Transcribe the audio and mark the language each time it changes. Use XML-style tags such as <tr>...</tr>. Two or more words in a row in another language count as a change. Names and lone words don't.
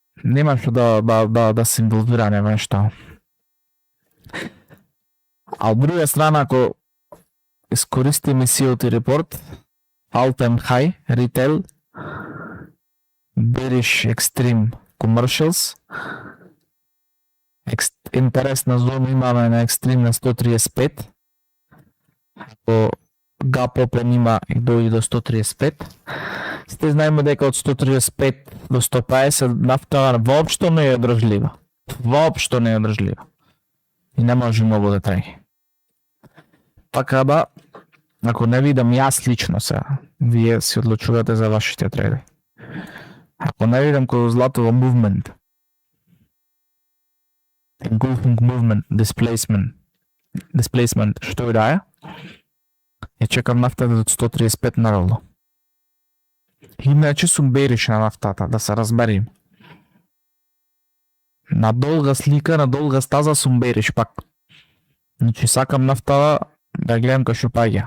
<mk>нема што да се инволвира, нема нешто. А од друга страна, ако искористиме</mk> <en>COT report, all time high, retail, bearish extreme commercials,</en> <mk>интересна зона имаме на екстрим на 135, ако</mk> <en>gap open</en> <mk>има и дојде до 135. Сте знаеме дека од 135 до 150 нафта воопшто не е одржлива. Воопшто не е одржлива. И не може многу да траи. Така да, ако не видам јас лично сега, вие си одлучувате за вашите трейди. Ако не видам кој златово</mk> <en>movement, engulfing movement, displacement,</en> <mk>што и да е, ја чекам нафтата од 135 надолу. Иначе сум бериш на нафтата, да се разберим. На долга слика, на долга стаза сум бериш пак. Значи сакам нафтата да гледам кај што паѓа.</mk>